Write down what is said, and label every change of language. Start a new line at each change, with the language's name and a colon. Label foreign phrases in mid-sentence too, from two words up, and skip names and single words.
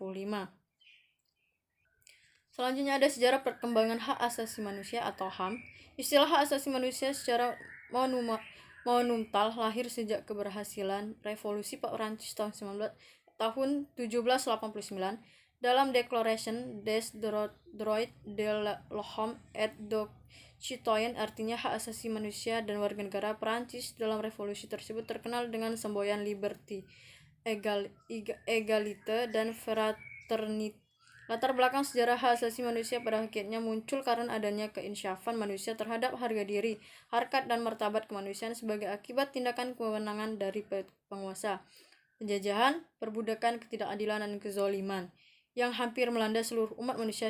Indonesian: Selanjutnya ada sejarah perkembangan hak asasi manusia atau HAM. Istilah hak asasi manusia secara monumental lahir sejak keberhasilan Revolusi Perancis tahun 1789 dalam Declaration des droits de l'homme et du citoyen, artinya hak asasi manusia dan warga negara. Perancis dalam revolusi tersebut terkenal dengan semboyan liberty, egalite, dan fraternité. Latar belakang sejarah hak asasi manusia pada hakikatnya muncul karena adanya keinsyafan manusia terhadap harga diri, harkat, dan martabat kemanusiaan sebagai akibat tindakan kewenangan dari penguasa, penjajahan, perbudakan, ketidakadilan, dan kezaliman yang hampir melanda seluruh umat manusia.